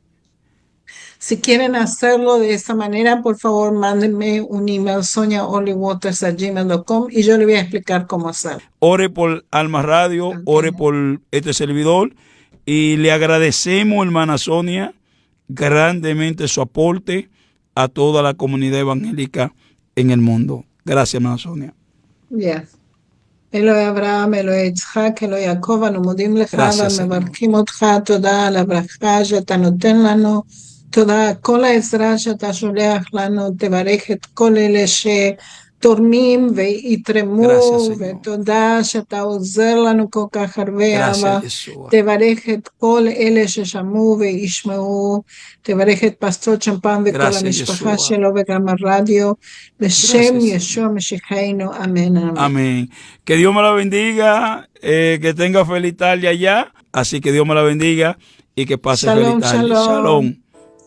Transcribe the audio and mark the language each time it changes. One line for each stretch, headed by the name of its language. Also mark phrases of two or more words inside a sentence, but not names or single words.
Spanish: Si quieren hacerlo de esa manera, por favor, mándenme un email soniaolywaters@gmail.com y yo le voy a explicar cómo hacerlo. Ore por Alma Radio, okay. Ore por este servidor, y le agradecemos, hermana Sonia, grandemente su aporte a toda la comunidad evangélica en el mundo. Gracias, hermana Sonia. Yes.
Hebrew: אלוהי אברהם, אלוהי יצחק, אלוהי יעקב, אנו מודים לך ומברכים אותך. תודה על הברכה שאתה נותן לנו. תודה על כל העזרה שאתה שולח לנו. תברך את כל אלה שתורמים ויתרמו, ותודה שאתה עוזר לנו כל כך הרבה. אבא, תברך את כל אלה ששמעו וישמעו. תברך את פסטור צ'מפן וכל המשפחה שלו וגם הרדיו. בשם ישוע משיחנו, אמן.
Spanish: Amén. Que Dios me la bendiga, que tenga feliz tarde allá. Así que Dios me la bendiga y que pase feliz tarde. Shalom.